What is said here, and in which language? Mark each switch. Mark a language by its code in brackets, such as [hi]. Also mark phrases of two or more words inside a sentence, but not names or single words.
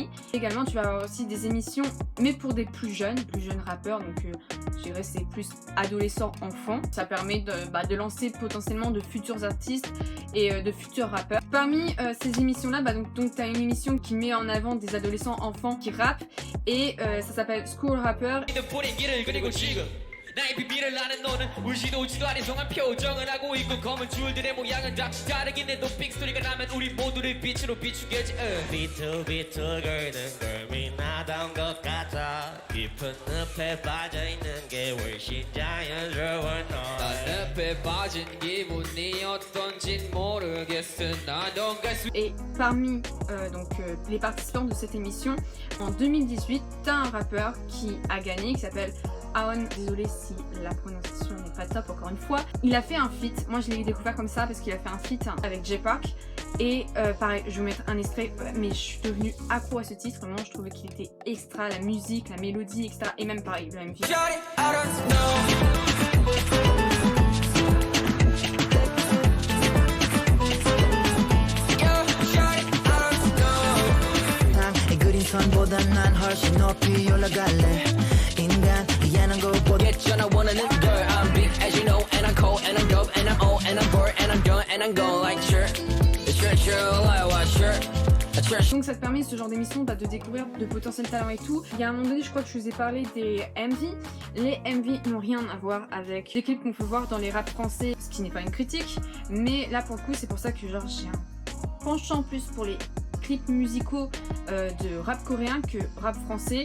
[fr] Également, tu vas avoir aussi des émissions, mais pour des plus jeunes rappeurs, donc je dirais c'est plus adolescents, enfants. Ça permet de lancer potentiellement de futurs artistes et de futurs rappeurs. Parmi ces émissions-là, donc tu as une émission qui met en avant des adolescents enfants qui rappent, et ça s'appelle School Rapper. [ko] 나의 비밀을 아는 너는 울지도 웃지도 않은 정한 표정을 하고 있고 검은 줄들의 모양은 다시 다르긴 해도 빅스토리가 나면 우리 모두를 빛으로 비추겠지. 비틀비틀거리는 걸음이 나다운 것 같아. 깊은 늪에 빠져있는 게 훨씬 자연스러워. 난 늪에 빠진 기분이 어떤진 모르겠어. 나도 갈 수. [fr] Et parmi les participants de cette émission, en 2018, t'as un rappeur qui a gagné qui s'appelle Aon, désolé si la prononciation n'est pas top encore une fois. Il a fait un feat, moi je l'ai découvert comme ça parce qu'il a fait un feat avec Jay Park. Et pareil, je vais vous mettre un extrait, mais je suis devenue accro à ce titre, vraiment je trouvais qu'il était extra, la musique, la mélodie, etc. Et même pareil, le MV. [ko] 선보다 난 훨씬 높이 올라갈래 인간 이해하는 것보다 [en] Get you I wanna live girl I'm big as you know and I'm cold and I'm dope and I'm old and I'm bored and I'm done and I'm gone like sure like what sure. [fr] Donc ça te permet ce genre d'émission de découvrir de potentiels talents et tout. Il y a un moment donné je crois que je vous ai parlé des MV. Les MV n'ont rien à voir avec les clips qu'on peut voir dans les raps français, ce qui n'est pas une critique. Mais là pour le coup c'est pour ça que genre j'ai un penchant plus pour les clips musicaux de rap coréen que rap français.